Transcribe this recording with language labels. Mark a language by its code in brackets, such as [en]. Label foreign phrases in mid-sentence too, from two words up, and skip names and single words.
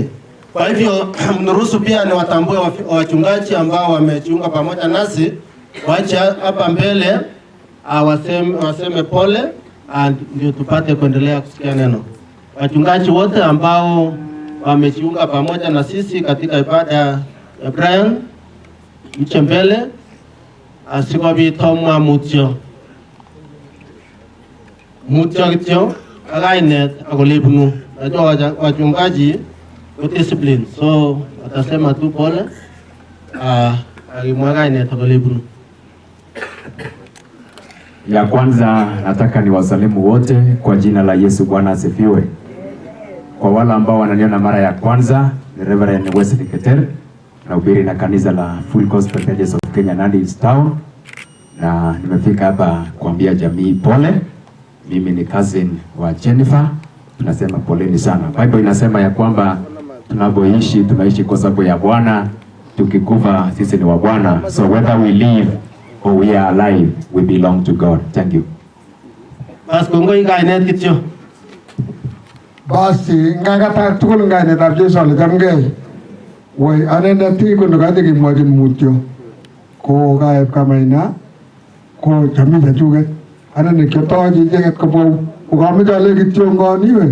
[sw] Kwa hivyo mnuruhusu pia ni watambue wachungaji ambao wamejiunga pamoja nasi, waache hapa mbele waseme pole ndio tupate kuendelea kusikia neno. Wachungaji wote ambao wamejiunga pamoja na sisi katika ibada ya Brian, mche mbele [kln] asikobitoma mutyo kityo akainet akolipunu. [sw] Najua wachungaji discipline, so watasema tu pole [kln] akimwa akainet akolipunu. [sw] Ya kwanza nataka ni wasalimu wote kwa jina la Yesu. Bwana asifiwe. Kwa wale ambao wananiona mara ya kwanza, ni Reverend Wesley Keter, nahubiri na kanisa la Full Gospel Churches of Kenya Nandi Town, na nimefika hapa kuambia jamii pole. Mimi ni cousin wa Jennifer, tunasema poleni sana. Bible inasema ya kwamba tunapoishi tunaishi kwa sababu ya Bwana, tukikufa sisi ni wa Bwana. [en] So whether we live or we are alive, we belong to God. Thank you. [kln] Bas kongoi kainet kityo. Basi ngakata tukul ngainet ab Jesu ale chamgei. Woi anendet ko ndokate kimwochin mutyo. Ko kaep kamaina ko chami chachuket. Anendet kyotochi icheket kobwa ukameche ale kityo ngoniwe.